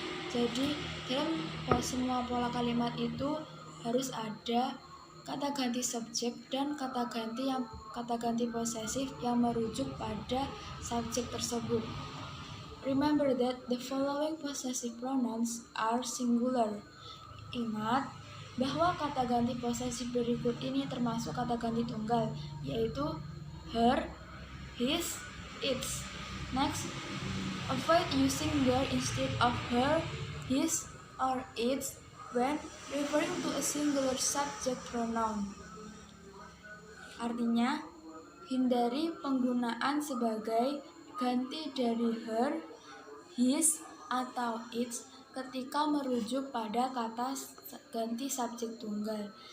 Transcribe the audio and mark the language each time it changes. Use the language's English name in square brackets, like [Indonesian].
[Indonesian] Jadi, dalam semua pola kalimat itu harus ada kata ganti subjek dan kata ganti posesif yang merujuk pada subjek tersebut. [English] Remember that the following possessive pronouns are singular. [Indonesian] Ingat bahwa kata ganti posesif berikut ini termasuk kata ganti tunggal, yaitu her, his, its. [English] Next, avoid using their instead of her, his, or its when referring to a singular subject pronoun. [Indonesian] Artinya, hindari penggunaan sebagai ganti dari her, his, atau its ketika merujuk pada kata ganti subjek tunggal.